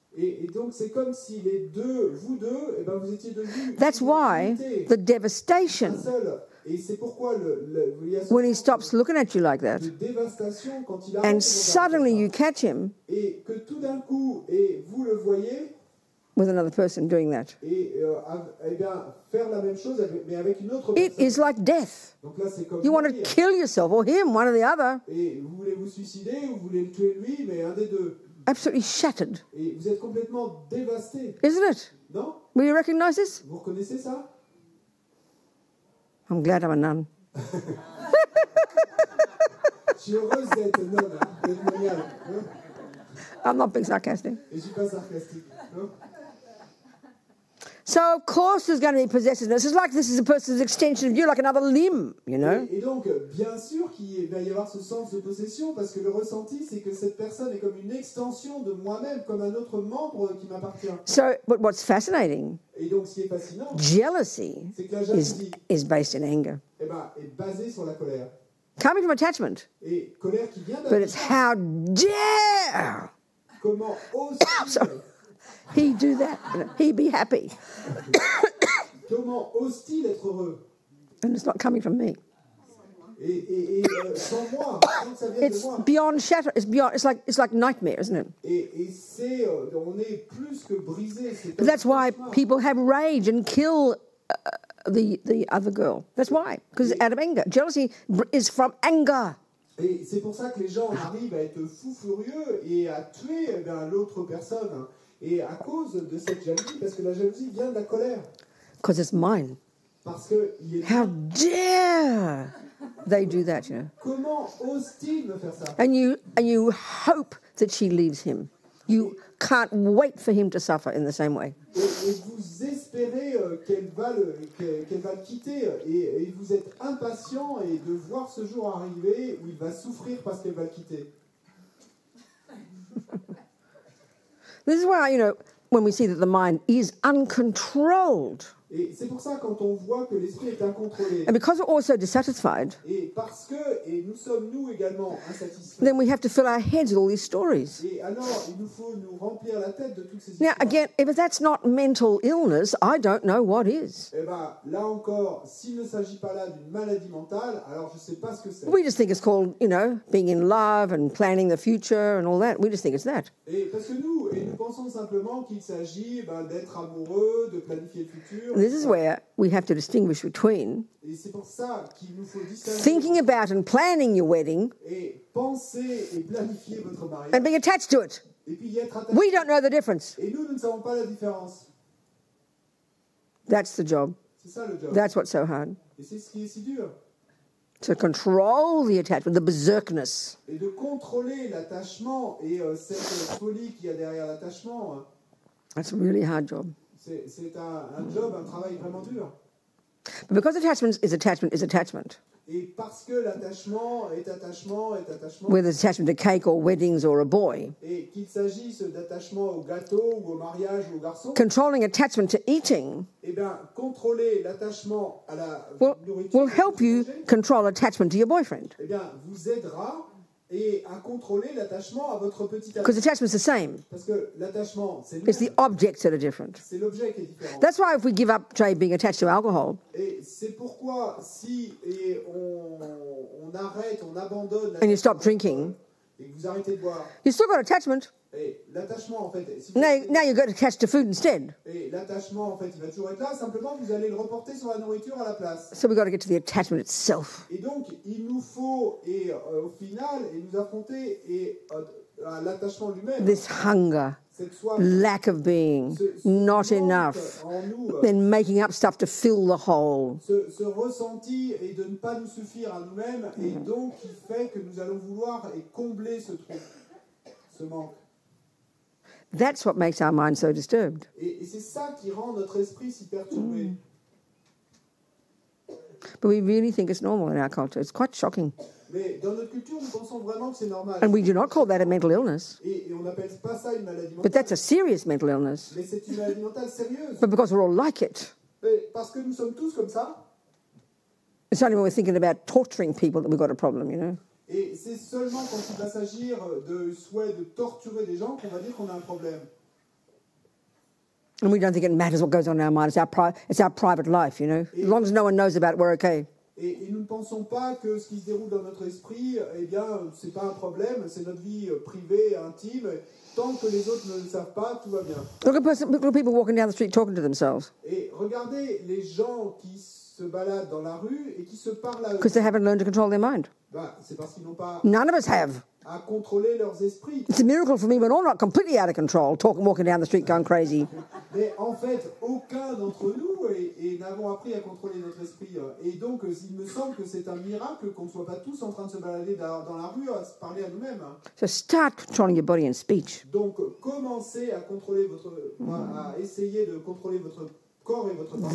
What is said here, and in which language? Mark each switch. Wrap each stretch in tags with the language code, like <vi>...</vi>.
<fr>Et donc, c'est comme si vous deux, eh ben, vous étiez devenus.</fr> <en>That's why the devastation.</en> <fr>Un seul. Et c'est pourquoi</fr> <en>when he stops looking at you like that,</en> <fr>quand il</fr> <en>and suddenly you catch him,</en> <fr>et que tout d'un coup, et vous le voyez,</fr> <en>with another person doing that,</en> <fr>et bien, faire la même chose, mais avec une autre personne.</fr> <en>It is like death.</en> <fr>Donc là, c'est comme</fr> <en>you want to kill yourself or him, one or the other.</en> <fr>Et vous voulez vous suicider ou vous voulez le tuer lui, mais un des deux.</fr> <en>Absolutely shattered.</en> <fr>Et vous êtes complètement dévasté.</fr> <en>Isn't it?</en> <fr>Non?</fr> <en>Will you recognize this?</en> <fr>Vous reconnaissez ça?</fr> <en>I'm glad I'm a nun.</en> <fr>Je suis heureuse d'être nonne, d'être moniale.</fr> <en>I'm not being sarcastic.</en> <fr>Et je suis pas sarcastique. Non?</fr> <en>So, of course, there's going to be possessiveness. It's like this is a person's extension of you, like another limb, you know?</en> <fr>Et donc, bien sûr qu'il va y avoir ce sens de possession, parce que le ressenti, c'est que cette personne est comme une extension de moi-même, comme un autre membre qui m'appartient.</fr> <en>So, but what's fascinating,</en> <fr>et donc, ce qui est fascinant,</fr> <en>jealousy</en> <fr>c'est que la jalousie</fr> <en>is based in anger.</en> <fr>Eh ben, est basée sur la colère.</fr> <en>Coming from attachment.</en> <fr>Et colère qui vient</fr> <en>But it's how dare</en> <fr>comment ose-t-il</fr> <en>he do that? He be happy.</en> <fr>Comment ose-t-il être heureux?</fr> <en>And it's not coming from me.</en> <fr>Et sans moi, sans que ça vienne</fr> <en>It's</en> <fr>de moi.</fr> <en>beyond shatter. It's beyond. It's like nightmare, isn't it?</en> <fr>Et c'est, on est plus que brisé.</fr> <en>But that's why people have rage and kill the other girl. That's why, because it's out of anger. Jealousy is from anger.</en> <fr>Et c'est pour ça que les gens arrivent à être fous furieux et à tuer l'autre personne. Et à cause de cette jalousie, parce que la jalousie vient de la colère.</fr> <en>Because it's mine.</en> <fr>Parce que</fr> <en>how dare they do that, you know?</en> <fr>Comment ose-t-il me faire ça?</fr> <en>And you hope that she leaves him. You can't wait for him to suffer in the same way.</en> <fr>Et vous espérez qu'elle va le quitter et vous êtes impatient et de voir ce jour arriver où il va souffrir parce qu'elle va le quitter.</fr> <en>This is why, you know, when we see that the mind is uncontrolled.</en> <fr>Et c'est pour ça quand on voit que l'esprit est incontrôlé.</fr> <en>And because we're also dissatisfied.</en> <fr>Et parce que nous sommes nous également insatisfaits.</fr> <en>Then we have to fill our heads with all these stories.</en> <fr>Et alors il nous faut nous remplir la tête de toutes ces</fr> <en>Now</en> <fr>histoires.</fr> <en>again, if that's not mental illness, I don't know what is.</en> <fr>Eh ben là encore, s'il ne s'agit pas là d'une maladie mentale, alors je sais pas ce que c'est.</fr> <en>We just think it's called, you know, being in love and planning the future and all that. We just think it's that.</en> <fr>Et parce que nous pensons simplement qu'il s'agit d'être amoureux, de planifier le futur.</fr> <en>This is where we have to distinguish between</en> <fr>Et c'est pour ça qu'il nous faut distinguer</fr> <en>thinking about and planning your wedding</en> <fr>et penser et planifier votre mariage</fr> <en>and being attached to it.</en> <fr>et puis y être attaché.</fr> <en>We don't know the difference.</en> <fr>Et nous ne savons pas la différence.</fr> <en>That's the job.</en> <fr>C'est ça le job.</fr> <en>That's what's so hard.</en> <fr>Et c'est ce qui est si dur.</fr> <en>To control the attachment, the berserkness.</en> <fr>Et de contrôler l'attachement et cette folie qu'il y a derrière l'attachement.</fr> <en>That's a really hard job.</en> <fr>C'est un job, un travail vraiment dur.</fr> <en>But because attachment is attachment.</en> <fr>Et parce que l'attachement est attachement.</fr> <en>Whether it's attachment to cake or weddings or a boy.</en> <fr>Et qu'il s'agisse d'attachement au gâteau ou au mariage ou au garçon.</fr> <en>Controlling attachment to eating.</en> <fr>Eh bien, contrôler l'attachement à la nourriture</fr> <en>will help you control attachment to your boyfriend.</en> <fr>Eh bien, vous aidera et à contrôler l'attachement à votre petit ami.</fr> <en>Because attachment's the same.</en> <fr>Parce que l'attachement, c'est</fr> <en>It's the objects that are different.</en> <fr>C'est l'objet qui est différent.</fr> <en>That's why if we give up, say, being attached to alcohol.</en> <fr>Et c'est pourquoi si on arrête, on abandonne</fr> <en>And you stop drinking.</en> <fr>Et que vous arrêtez de boire.</fr> <en>You still got attachment.</en> <fr>Et l'attachement, en fait... Si</fr> <en>now you got attached to food instead.</en> <fr>Et l'attachement, en fait, il va toujours être là. Simplement, vous allez le reporter sur la nourriture à la place.</fr> <en>So we've got to get to the attachment itself.</en> <fr>Et donc, il nous faut, au final, nous affronter à l'attachement lui-même.</fr> <en>This hunger, lack of being, not enough, then making up stuff to fill the hole.</en> <fr>Ce ressenti et de ne pas nous suffire à nous-mêmes, et donc qui fait que nous allons vouloir combler ce trou, ce manque.</fr> <en>That's what makes our mind so disturbed.</en> <fr>Et c'est ça qui rend notre esprit si perturbé.</fr> <en>But we really think it's normal in our culture. It's quite shocking.</en> <fr>Mais dans notre culture, nous pensons vraiment que c'est normal.</fr> <en>And we do not call that a mental illness.</en> <fr>Et on n'appelle pas ça une maladie mentale.</fr> <en>But that's a serious mental illness.</en> <fr>Mais c'est une maladie mentale sérieuse.</fr> <en>But because we're all like it.</en> <fr>Mais parce que nous sommes tous comme ça.</fr> <en>It's only when we're thinking about torturing people that we've got a problem, you know.</en> <fr>Et c'est seulement quand il va s'agir de souhait de torturer des gens qu'on va dire qu'on a un problème.</fr> <en>And we don't think it matters what goes on in our mind. It's our private life, you know. As long as no one knows about it, we're okay.</en> <fr>Et nous ne pensons pas que ce qui se déroule dans notre esprit, eh bien, c'est pas un problème, c'est notre vie privée, intime. Tant que les autres ne le savent pas, tout va bien.</fr> <en>Look at people walking down the street talking to themselves.</en> <fr>Et regardez les gens qui se baladent dans la rue et qui se parlent à eux.</fr> <en>Because they haven't learned to control their mind.</en> <fr>C'est parce qu'ils n'ont pas</fr> <en>None of us have.</en> <fr>à contrôler leurs esprits.</fr> <en>It's a miracle for me when all not completely out of control, walking down the street going crazy.</en> <fr>Mais en fait, aucun d'entre nous n'avons appris à contrôler notre esprit. Et donc, il me semble que c'est un miracle qu'on ne soit pas tous en train de se balader dans la rue à se parler à nous-mêmes.</fr> <en>So start controlling your body and speech.</en> <fr>Donc, commencez à contrôler à essayer de contrôler votre corps et votre parole.</fr>